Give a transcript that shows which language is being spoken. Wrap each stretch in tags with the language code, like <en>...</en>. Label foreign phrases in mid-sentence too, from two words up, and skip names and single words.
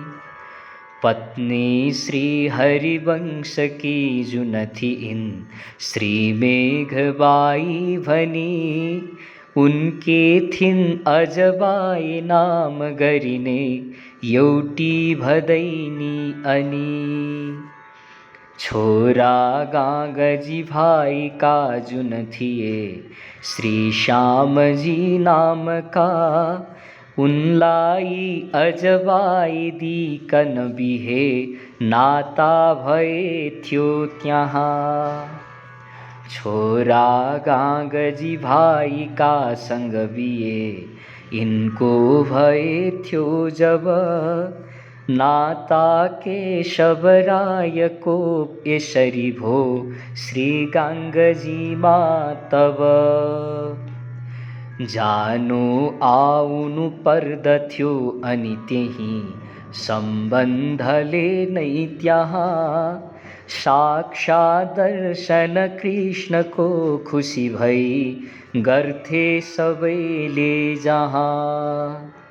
<ne>पत्नी श्री हरिवंश की जुन थिइन्, श्री मेघबाई भनी। उनके थिन अजबाई नाम गरिने, एउटी भदैनी अनि। छोरा गागजी भाई का जुन थिए, श्री श्यामजी नाम का। उनलाई अजबाई दिकन बिहे, नाता भए थियो त्यहाँ। छोरा गागजी भाई का संग बिहे, इनको भए थियो जब। नाता केशव राय को यसरी भो, श्री गांगजी माँ तब। जानु आउनु पर्दथ्यो अनि त्यही, सम्बन्धले नै त्यहाँ। साक्षात् दर्शन कृष्ण को खुसी भई, गर्थे सबैले जहाँ।</ne>